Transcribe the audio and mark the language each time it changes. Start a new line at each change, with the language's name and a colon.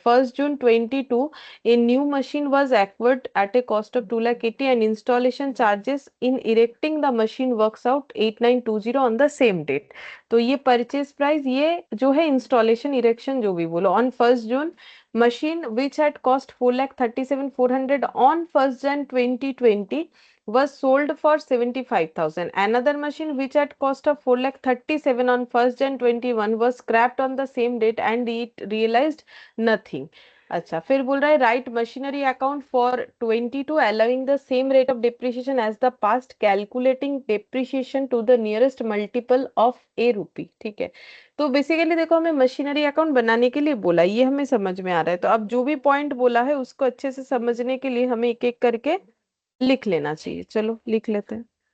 English: 1 June 2022 a new machine was acquired at a cost of 2,80,000 and installation charges in erecting the machine works out 8,920 on the same date.
Hindi: तो ये purchase price, ये जो है installation erection जो भी बोलो,
English: ऑन 1 June machine which had cost 4,37,400 on 1 Jan 2020 was sold for 75,000. Another machine which at cost of 4,37,000 on 1 Jan 21 was scrapped on the same date and it realized nothing.
Hindi: अच्छा, फिर बोल रहा है
English: Write machinery account for 22 allowing the same rate of depreciation as the past, calculating depreciation to the nearest multiple of a rupee।
Hindi: ठीक है, तो basically देखो, हमें मशीनरी अकाउंट बनाने के लिए बोला, ये हमें समझ में आ रहा है। तो अब जो भी पॉइंट बोला है उसको अच्छे से समझने के लिए हमें एक एक करके लिख लेना चाहिए। चलो लिख लेते हैं।